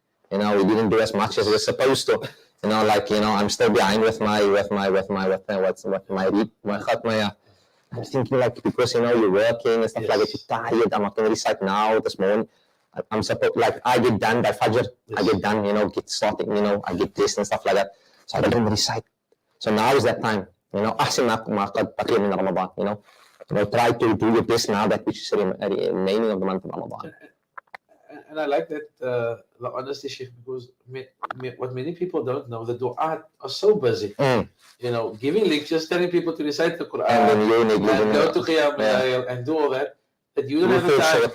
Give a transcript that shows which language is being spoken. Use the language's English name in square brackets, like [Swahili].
[English] We didn't do as much as we're supposed to. I'm still behind with my khatma. I'm thinking like, because you're working and stuff like that, you're tired. I'm not going to recite now this morning. I'm supposed, like, I get done by Fajr. I get done, get starting, I get dressed and stuff like that. So I don't recite. So now is that time. [Arabic] أحسن ما قد بقي من Ramadan. [English] Try to do your best now that which is remaining of the month of Ramadan. And I like that the honesty, Sheikh, because what many people don't know, the du'at are so busy. Giving lectures, telling people to recite the Quran, and go to Qiyam and do all that, that you don't have the time.